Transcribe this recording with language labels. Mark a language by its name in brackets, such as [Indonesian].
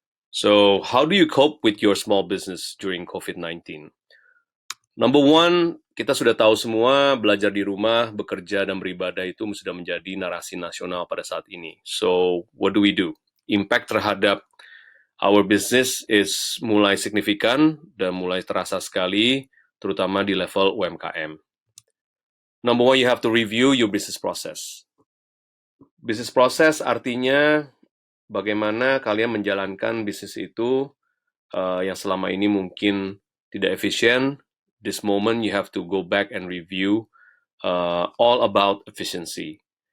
[English] So, how do you cope with your small business during COVID-19? Number one, [Indonesian] kita sudah tahu semua belajar di rumah, bekerja, dan beribadah itu sudah menjadi narasi nasional pada saat ini. [English] So, what do we do? Impact [Indonesian] terhadap [English] our business is [Indonesian] mulai signifikan dan mulai terasa sekali, terutama di level UMKM. [English] Number one, you have to review your business process. [Indonesian] Business process artinya bagaimana kalian menjalankan bisnis itu yang selama ini mungkin tidak efisien. [English] This moment you have to go back and review all about efficiency.